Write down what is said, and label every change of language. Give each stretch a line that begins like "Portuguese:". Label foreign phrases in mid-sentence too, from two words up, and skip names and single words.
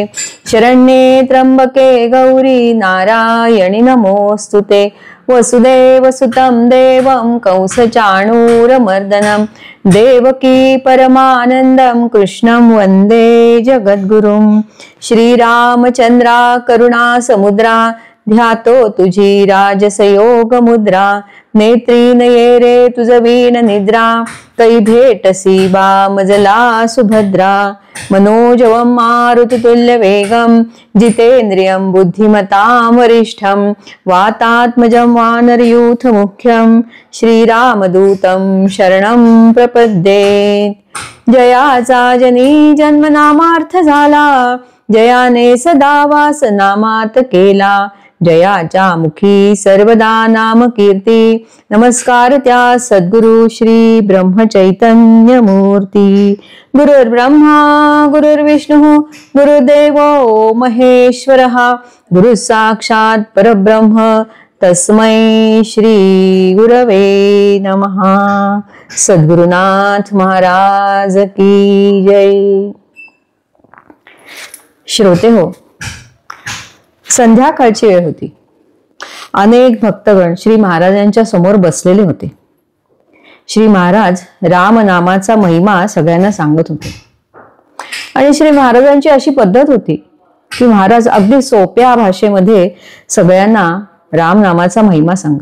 Sanskrit: शरण्ये त्र्यंबके गौरी नारायणि नमोस्तुते वसुदेवसुतं देवं कंसचाणूरमर्दनं देवकी परमानन्दं कृष्णं वन्दे जगद्गुरुं
Marathi: श्रीरामचन्द्रा करुणा समुद्रा ध्यातो तुझी राजसयोग मुद्रा नेत्री नये रे तुझ वीण निद्रा कै भेटसी बामजला सुभद्रा
Sanskrit: मनोजवं मारुततुल्य वेगं जितेन्द्रियं बुद्धिमतां वरिष्ठं वातात्मजं वानरयूथ मुख्यं श्रीरामदूतं शरणं प्रपद्ये।
Marathi: जयाचा जनी जन्मनामार्थ झाला जयाने सदा वास नामात केला जयाच्या मुखी सर्वदा नाम कीर्ती नमस्कार त्या सद्गुरु श्री ब्रह्मचैतन्य मूर्ती
Sanskrit: गुरुर्ब्रह्मा गुरुर्विष्णु गुरुदेवो महेश्वरः गुरु साक्षात परब्रह्म तस्मै श्री गुरवे नमः।
Marathi: सद्गुरुनाथ महाराज की जय। श्रोते हो, संध्याकाळची वेळ होती। अनेक भक्तगण श्री महाराजांच्या समोर बसलेले होते। श्री महाराज राम नामाचा महिमा सगळ्यांना सांगत होते आणि श्री महाराजांची अशी पद्धत होती की महाराज अगदी सोप्या भाषेमध्ये सगळ्यांना राम नामाचा महिमा सांगत।